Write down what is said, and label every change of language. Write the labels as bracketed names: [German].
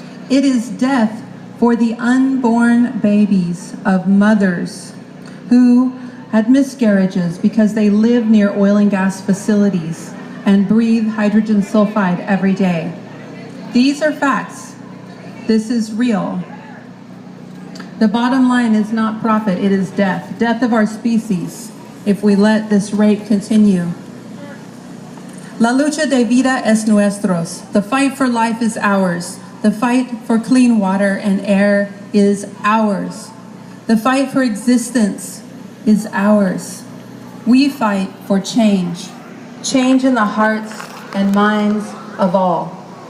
[English] It is death for the unborn babies of mothers who had miscarriages because they live near oil and gas facilities and breathe hydrogen sulfide every day. These are facts. This is real. The bottom line is not profit, it is death. Death of our species if we let this rape continue. [Spanish] La lucha de vida es nuestros. [English] The fight for life is ours. The fight for clean water and air is ours. The fight for existence is ours. We fight for change. Change in the hearts and minds of all.